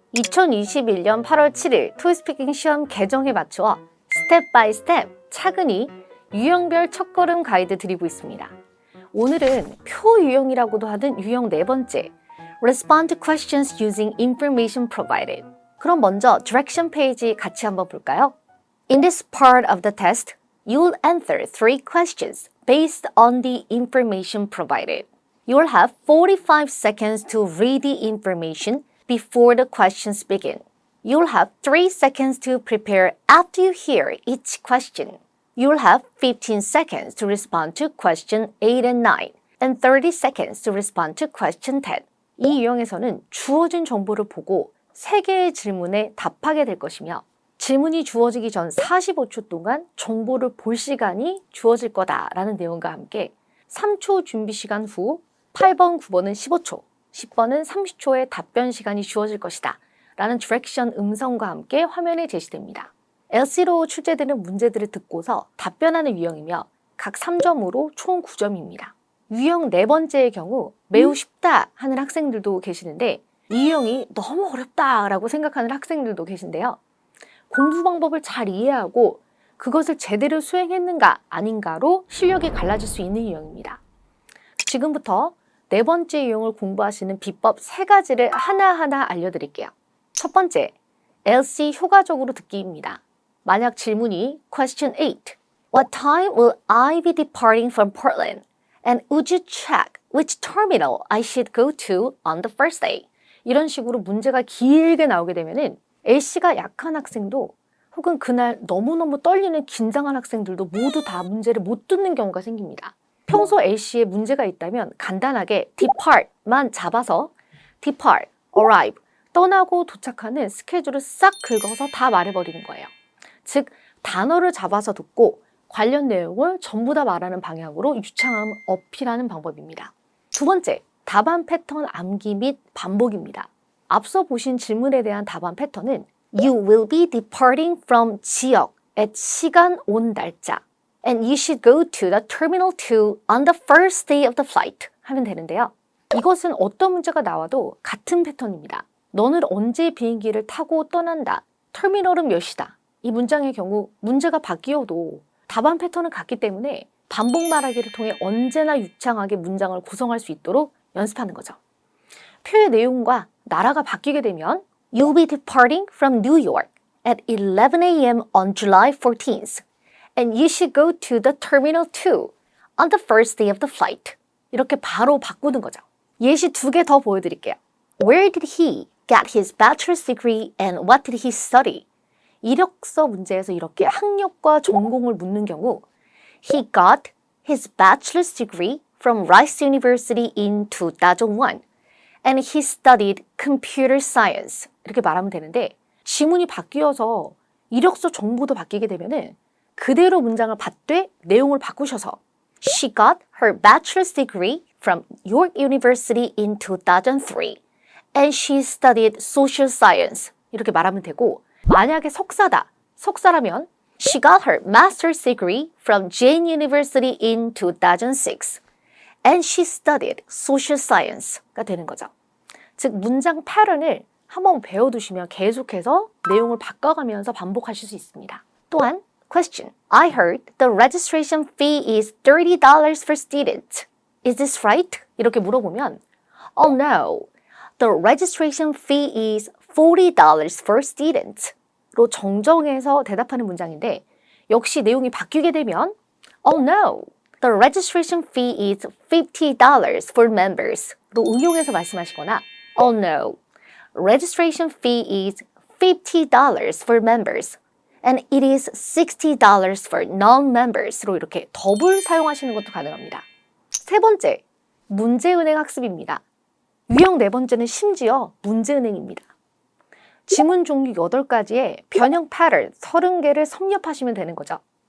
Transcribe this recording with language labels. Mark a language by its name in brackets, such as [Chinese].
[Korean] 2021년 8월 7일 토익스피킹 시험 개정에 맞추어 스텝 바이 스텝 차근히 유형별 첫걸음 가이드 드리고 있습니다. 오늘은 표 유형이라고도 하는 유형 4번째 [English] Respond to questions using information provided. [Korean] 그럼 먼저 direction 페이지 같이 한번 볼까요? [English] In this part of the test, you'll answer 3 questions based on the information provided. You'll have 45 seconds to read the information before the questions begin. You'll have 3 seconds to prepare after you hear each question. You'll have 15 seconds to respond to question 8 and 9, and 30 seconds to respond to question 10. [Korean] 이 유형에서는 주어진 정보를 보고 3개의 질문에 답하게 될 것이며 질문이 주어지기 전 45초 동안 정보를 볼 시간이 주어질 거다라는 내용과 함께 3초 준비 시간 후 8번, 9번은 15초, 10번은 30초의 답변 시간이 주어질 것이다 라는 디렉션 음성과 함께 화면에 제시됩니다. LC로 출제되는 문제들을 듣고서 답변하는 유형이며 각 3점으로 총 9점입니다. 유형 4번째의 경우 매우 쉽다 하는 학생들도 계시는데 이 유형이 너무 어렵다라고 생각하는 학생들도 계신데요. 공부 방법을 잘 이해하고 그것을 제대로 수행했는가 아닌가로 실력이 갈라질 수 있는 유형입니다. 지금부터 4번째 유형을 공부하시는 비법 3가지를 하나하나 알려드릴게요. 첫 번째, LC 효과적으로 듣기입니다. 만약 질문이 [English] question 8, What time will I be departing from Portland? And would you check which terminal I should go to on the first day? [Korean] 이런 식으로 문제가 길게 나오게 되면은 LC가 약한 학생도 혹은 그날 너무너무 떨리는 긴장한 학생들도 모두 다 문제를 못 듣는 경우가 생깁니다. 평소 LC에 문제가 있다면 간단하게 depart만 잡아서 depart, arrive, 떠나고 도착하는 스케줄을 싹 긁어서 다 말해버리는 거예요. 즉, 단어를 잡아서 듣고 관련 내용을 전부 다 말하는 방향으로 유창함을 어필하는 방법입니다. 두 번째, 답안 패턴 암기 및 반복입니다. [English] 앞서 보신 질문에 대한 답안 패턴은 You will be departing from 지역 at 시간 온 날짜 and you should go to the terminal 2 on the first day of the flight [Korean] 하면 되는데요. 이것은 어떤 문제가 나와도 같은 패턴입니다. 너는 언제 비행기를 타고 떠난다. 터미널은 몇 시다. 이 문장의 경우 문제가 바뀌어도 답안 패턴은 같기 때문에 반복 말하기를 통해 언제나 유창하게 문장을 구성할 수 있도록 연습하는 거죠. 표의 내용과 나라가 바뀌게 되면 [English] You'll be departing from New York at 11 a.m. on July 14th and you should go to the terminal 2 on the first day of the flight. [Korean] 이렇게 바로 바꾸는 거죠. 예시 2개 더 보여드릴게요. [English] Where did he get his bachelor's degree and what did he study? [Korean] 이력서 문제에서 이렇게 학력과 전공을 묻는 경우 [English] He got his bachelor's degree from Rice University in 2001 and he studied computer science. [Korean] 이렇게 말하면 되는데 지문이 바뀌어서 이력서 정보도 바뀌게 되면은 그대로 문장을 받되 내용을 바꾸셔서 [English] She got her bachelor's degree from York University in 2003 and she studied social science. [Korean] 이렇게 말하면 되고 만약에 석사다. 석사라면 [English] She got her master's degree from Jane University in 2006 and she studied social science가 [Korean] 되는 거죠. 즉 문장 패턴을 한번 배워두시면 계속해서 내용을 바꿔가면서 반복하실 수 있습니다. 또한 Question. [English] I heard the registration fee is $30 for students. Is this right? [Korean] 이렇게 물어보면 [English] Oh no, the registration fee is $40 for students. [Korean] 로 정정해서 대답하는 문장인데 역시 내용이 바뀌게 되면 [English] Oh no, the registration fee is $50 for members. [Korean] 로 응용해서 말씀하시거나 [English] Oh no, registration fee is $50 for members. And it is $60 for non-members [Korean] 로 이렇게 더블 사용하시는 것도 가능합니다. 세 번째, 문제은행 학습입니다. 유형 네 번째는 심지어 문제은행입니다. 지문 종류 8가지에 변형 패턴 30개를 섭렵하시면 되는 거죠.